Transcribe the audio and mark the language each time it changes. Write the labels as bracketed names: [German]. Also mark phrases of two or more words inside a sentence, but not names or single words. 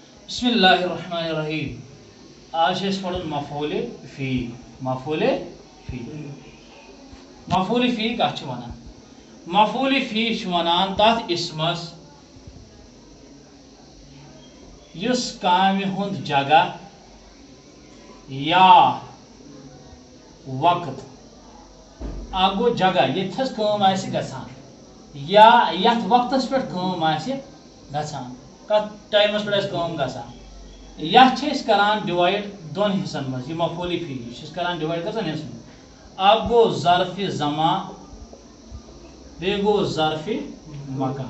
[Arabic] بسم اللہ الرحمن الرحیم. [Kashmiri] آج پڑھ مفعول فی. مفعول فی. مفعول فی کت ونان؟ مفعول فی ونان تات اسمس یس کامہ ہند جگہ یا وقت اکھ گو جگہ یتھس کٲم آسہِ گژھان یا یتھ وقتس پٮ۪ٹھ کٲم آسہِ گژھان کتھ ٹایمس پٮ۪ٹھ آسہِ کٲم گژھان یتھ چھِ أسۍ کران ڈِوایڈ دۄن حصن منٛز. یہِ مفعول فی یہِ چھِ أسۍ کران ڈِوایڈ کٔژن حصن منٛز؟ اکھ گوٚو ظرفِ زمان بیٚیہِ گوٚو ظرفِ مکان.